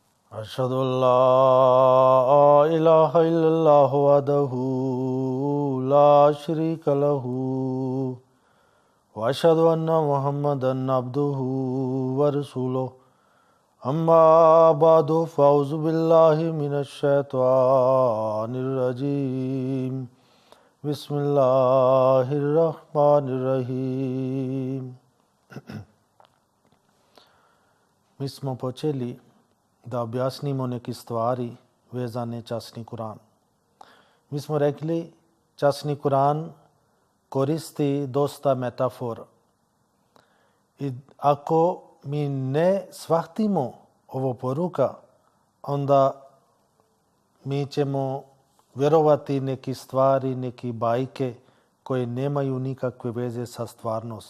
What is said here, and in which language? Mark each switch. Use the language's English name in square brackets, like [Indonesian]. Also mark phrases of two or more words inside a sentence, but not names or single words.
[Arabic] أشهد أن لا إله إلا الله وحده لا شريك له وأشهد أن محمدا عبده ورسوله أما بعد فأعوذ بالله من الشيطان الرجيم بسم الله الرحمن الرحيم. [Bosnian] Mi smo počeli da objasnimo neke stvari vezane časni Kur'an. Mi smo rekli časni Kur'an koristi dosta metafora. I ako mi ne shvatimo ovo poruka, onda mi ćemo vjerovati neki stvari, neki bajke koje nemaju nikakve veze sa stvarnost.